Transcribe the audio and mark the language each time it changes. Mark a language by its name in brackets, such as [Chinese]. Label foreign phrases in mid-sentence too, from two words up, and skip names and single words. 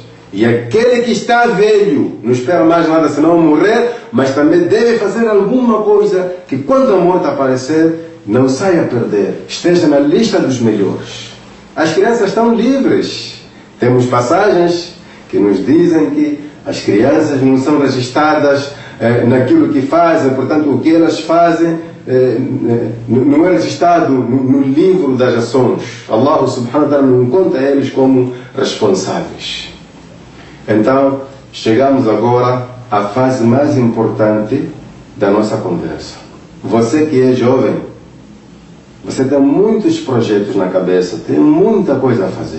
[Portuguese] E aquele que está velho não espera mais nada senão morrer, mas também deve fazer alguma coisa que, quando a morte aparecer, não saia a perder, esteja na lista dos melhores. As crianças estão livres. Temos passagens que nos dizem que as crianças não são registradas naquilo que fazem, portanto, o que elas fazem não é registrado no livro das ações. [Arabic] الله سبحانه وتعالى [Portuguese] não conta eles como responsáveis. Então, chegamos agora à fase mais importante da nossa conversa. Você que é jovem, você tem muitos projetos na cabeça, tem muita coisa a fazer.